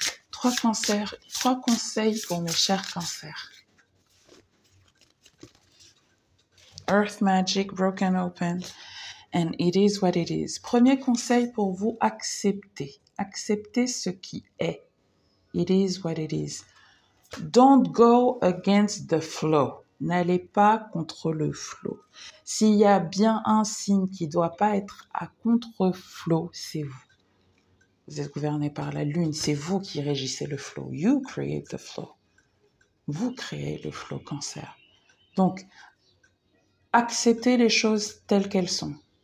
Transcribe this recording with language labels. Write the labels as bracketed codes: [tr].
[fr] 3 conseils pour mes chers cancers. [en] Earth Magic Broken Open. And it is what it is. [fr] Premier conseil pour vous, accepter. Accepter ce qui est. [en] It is what it is. Don't go against the flow. [fr] N'allez pas contre le flow. S'il y a bien un signe qui ne doit pas être à contre-flow, c'est vous. Vous êtes gouverné par la lune, c'est vous qui régissez le flow. [en] You create the flow. [fr] Vous créez le flow, cancer. Donc, acceptez les choses telles qu'elles sont.